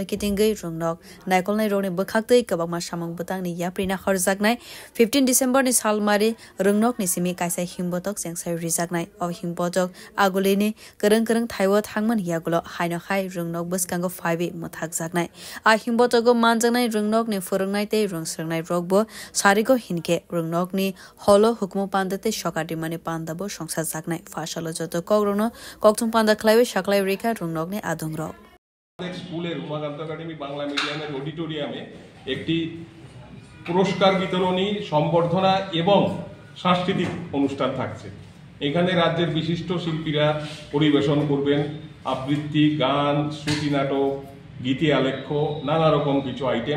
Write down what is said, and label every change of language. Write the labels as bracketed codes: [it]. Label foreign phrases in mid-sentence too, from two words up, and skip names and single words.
[trp] kitingei rungnok naikolnai roni bokhaktei kabakma samung butangni yaprina horjaknai 15 December ni salmari rungnokni simi kaisa himbotok jengsai rijaknai o himbotok agulini kereng thaiwo thangman yagulo haino hai rungnok boskango phaibi mothakjaknai a himbotogo manjaknai rungnokni phurungnai tei rungsrangnai rokbo sariko ke rungnokni holo hukmu pandate shokati mani pandabo songsa jaknai fasalo joto kogrno kokthum panda khlaiwe shaklai rekha rungnokni adongrok [bn] স্কুলের উমাকান্ত একাডেমি বাংলা মিডিয়ামের অডিটোরিয়ামে একটি পুরস্কার বিতরণী সম্বর্ধনা এবং সাংস্কৃতিক অনুষ্ঠান থাকছে। এখানে রাজ্যের বিশিষ্ট শিল্পীরা পরিবেশন করবেন আবৃত্তি, গান, শ্রুতি নাটক, গীতি আলেখ্য, নানা রকম কিছু আইটেম।